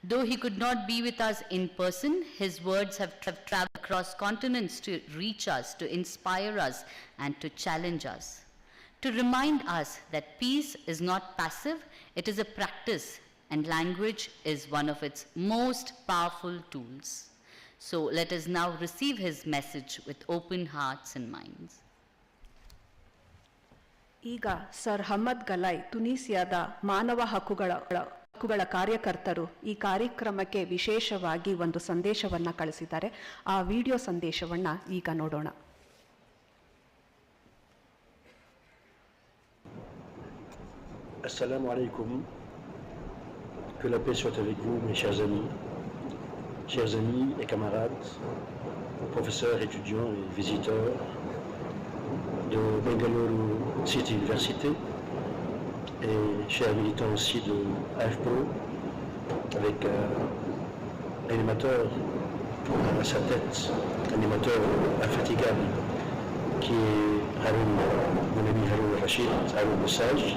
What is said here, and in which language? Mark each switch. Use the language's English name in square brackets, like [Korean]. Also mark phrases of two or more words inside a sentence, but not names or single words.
[English] Though he could not be with us in person, his words have traveled across continents to reach us, to inspire us, and to challenge us. To remind us that peace is not passive, it is a practice, and language is one of its most powerful tools. So let us now receive his message with open hearts and minds. [Kannada] ಈಗ ಸರ್ ಹಮ್ಮದ್ ಗಲೈ ತುನೀಸಿಯಾದ ಮಾನವ ಹಕ್ಕುಗಳ ಕಾರ್ಯಕರ್ತರು ಈ ಕಾರ್ಯಕ್ರಮಕ್ಕೆ ವಿಶೇಷವಾಗಿ ಒಂದು ಸಂದೇಶವನ್ನು ಕಳಿಸಿದ್ದಾರೆ. ಆ ವಿಡಿಯೋ ಸಂದೇಶವನ್ನು ಈಗ ನೋಡೋಣ. [Arabic] السلام عليكم. [French] Que la paix soit avec vous, mes chers amis et camarades, professeurs, étudiants et visiteurs de Bengaluru City University et chers militants aussi de AFPO, avec un animateur à sa tête, un animateur infatigable qui est Haroun, mon ami Haroun Rachid, Haroun le Sage.